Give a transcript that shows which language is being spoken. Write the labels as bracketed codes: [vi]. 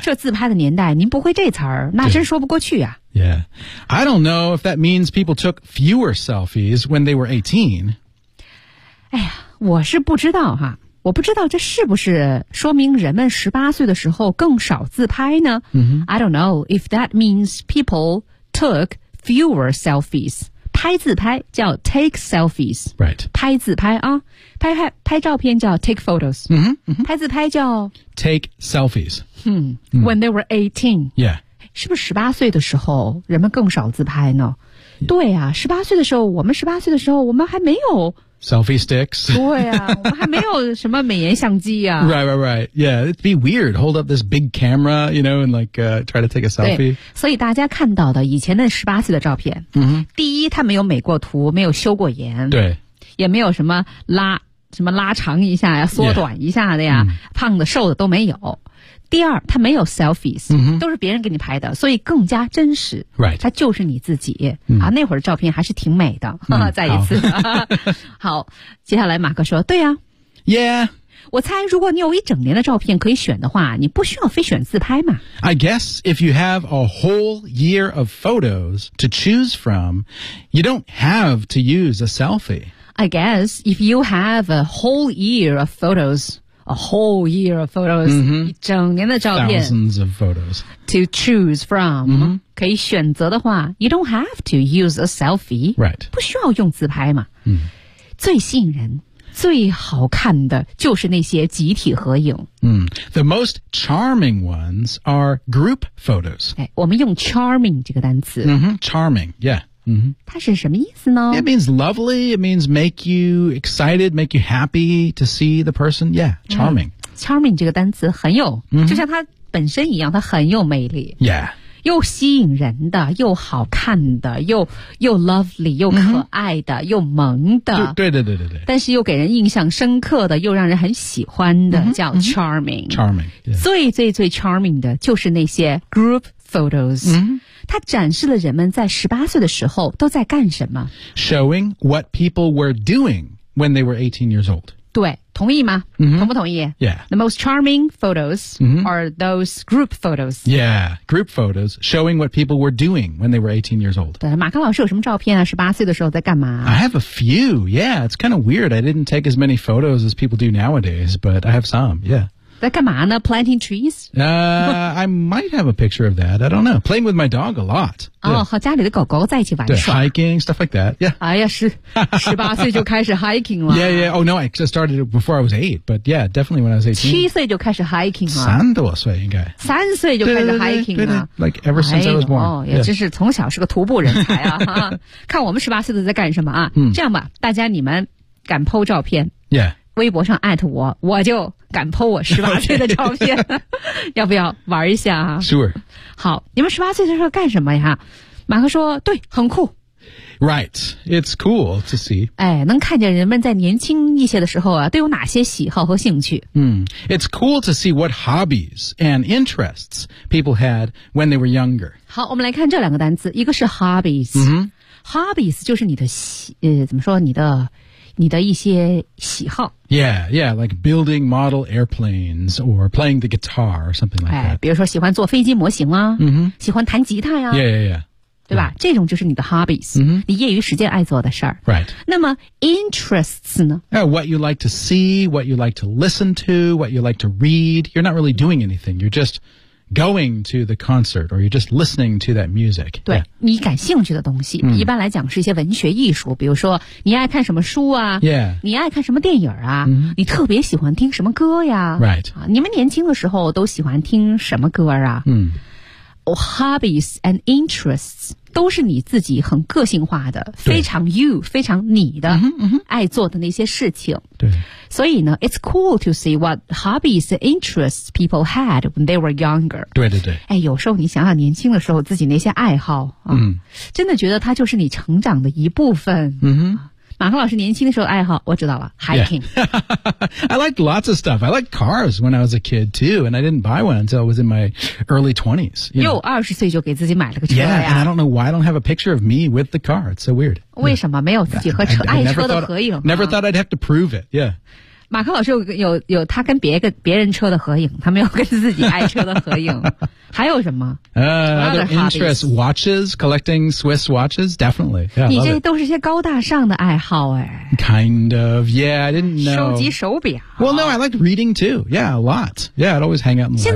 [zh] 这自拍的年代您不会这词儿，那真说不过去啊。 [en] Yeah, I don't know if that means people took fewer selfies when they were 18. [zh] 哎呀，我是不知道哈，我不知道这是不是说明人们18岁的时候更少自拍呢、 mm-hmm. [en] I don't know if that means people took fewer selfies. [zh] 拍自拍叫 [en] take selfies. Right. [zh] 拍自拍啊，拍照片叫 [en] take photos. Mm-hmm. Mm-hmm. [zh] 拍自拍叫 [en] take selfies. Mm-hmm. When they were 18. Yeah. [zh] 是不是18岁的时候人们更少自拍呢、yeah. 对啊，18岁的时候我们18岁的时候我们还没有 [en] selfie sticks [zh] 对啊，我们还没有什么美颜相机啊 [en] right right right yeah it'd be weird hold up this big camera you know and like、try to take a selfie [zh] 所以大家看到的以前的18岁的照片、 mm-hmm. 第一他没有美过图，没有修过颜，对，也没有什么拉长一下呀，缩短一下的呀、yeah. 胖的瘦的都没有。第二，他没有 selfies、 mm-hmm. 都是别人给你拍的，所以更加真实、 [en] right. [zh] 他就是你自己、mm. 啊，那会儿照片还是挺美的、 mm. 再一次 好接下来马克说对啊 [en] yeah [zh] 我猜如果你有一整年的照片可以选的话你不需要非选自拍嘛 [en] I guess if you have a whole year of photos to choose from you don't have to use a selfie I guess if you have a whole year of photosA whole year of photos,、 mm-hmm. [zh] 一整年的照片 [en] Thousands of photos. To choose from,、 mm-hmm. [zh] 可以选择的话 [en] you don't have to use a selfie. Right. [zh] 不需要用自拍嘛。嗯、最吸引人最好看的就是那些集体合影。 [en] 嗯、The most charming ones are group photos.、 [zh] 哎、我们用 charming 这个单词。 [en] Mm-hmm. Charming, yeah. Mm-hmm. [zh] 它是什么意思呢 [en] It means lovely, it means make you excited, make you happy to see the person. Yeah, charming.、 Mm-hmm. [zh] Charming 这个单词很有、 mm-hmm. 就像它本身一样它很有魅力。 [en] Yeah. [zh] 又吸引人的又好看的 又 lovely, 又可爱的、mm-hmm. 又萌的。对对对对对。但是又给人印象深刻的又让人很喜欢的、mm-hmm. 叫 charming.、 [en] Mm-hmm. Charming.、Yeah. [zh] 最最最 charming 的就是那些 [en] group photos.、 Mm-hmm. [zh] 他展示了人们在18岁的时候都在干什么 [en] Showing what people were doing when they were 18 years old [zh] 对同意吗、 mm-hmm. 同不同意 [en] Yeah The most charming photos、 mm-hmm. are those group photos Yeah, group photos showing what people were doing when they were 18 years old [zh] 对马克老师有什么照片啊18岁的时候在干嘛 [en] I have a few, yeah It's kind of weird I didn't take as many photos as people do nowadays But I have some, yeah [zh] 在干嘛呢 [en] Planting trees? I might have a picture of that. I don't know. Playing with my dog a lot. [zh] 哦、yeah. oh, 和家里的狗狗在一起玩耍。 [en] Hiking, stuff like that. Yeah. [zh] 哎呀是18岁就开始 hiking 了。 [en] Yeah, yeah. Oh, no, I just started before I was 8. But yeah, definitely when I was 18. [zh] 7岁就开始 hiking 了。三多岁应该。三岁就开始 hiking 了。 [en] Like ever since、哎、 I was born. [zh] 哦、yeah. 也真是从小是个徒步人才啊。看我们18岁的在干什么啊。这样吧大家你们敢 po 照片。 [en] Yeah. [zh] 微博上 at 我，我就敢 po 我18岁的照片， okay. 要不要玩一下啊 [en] ？Sure。 [zh] 好，你们18岁的时候干什么呀？马克说，对，很酷。 [en] Right, it's cool to see. [zh] 哎，能看见人们在年轻一些的时候啊，都有哪些喜好和兴趣？ [en] 嗯、it's cool to see what hobbies and interests people had when they were younger. [zh] 好，我们来看这两个单词，一个是 hobbies。嗯、mm-hmm. ，hobbies 就是你的怎么说你的。你的一些喜好 [en] Yeah, yeah, like building model airplanes or playing the guitar or something like that. [zh] 比如说喜欢坐飞机模型啊、 mm-hmm. 喜欢弹吉他呀、啊、 [en] Yeah, yeah, yeah. [zh] 对吧、yeah. 这种就是你的 hobbies,、 mm-hmm. 你业余时间爱做的事儿。 [en] Right. [zh] 那么 interests 呢 [en] Yeah, what you like to see, what you like to listen to, what you like to read. You're not really doing anything. You're just... going to the concert or you're just listening to that music [zh] 对、yeah. 你感兴趣的东西、mm. 一般来讲是一些文学艺术比如说你爱看什么书啊、 [en] yeah. [zh] 你爱看什么电影啊、 mm-hmm. 你特别喜欢听什么歌呀 [en] Right、 [zh] 啊、你们年轻的时候都喜欢听什么歌啊、 mm. oh, [en] Hobbies and interests [zh] 都是你自己很个性化的非常 you 非常你的、 mm-hmm, mm-hmm. 爱做的那些事情对所以呢 [en] ,it's cool to see what hobbies and interests people had when they were younger. [zh] 对对对。哎有时候你想想年轻的时候自己那些爱好、啊嗯、真的觉得它就是你成长的一部分。嗯哼。马克老师年轻的时候爱好，我知道了 ,hiking.、 [en] Yeah. I liked lots of stuff. I liked cars when I was a kid too, and I didn't buy one until I was in my early 20s. You know? [zh] 又20岁就给自己买了个车呀。 [en] Yeah, and I don't know why I don't have a picture of me with the car. It's so weird. [zh] 为什么没有自己和车 爱车的合影 [en] Never thought I'd have to prove it, yeah. [zh] 马克老师有他跟别人车的合影，他没有跟自己爱车的合影。还有什么 [en] ？Other interests, watches, collecting Swiss watches, definitely. [zh] Yeah, 你这都是些高大上的爱好哎。 [en] Kind of, yeah, I didn't know. [zh] 收集手表。 [en] Well, no, I liked reading too. Yeah, a lot. Yeah, I'd always hang out in the library.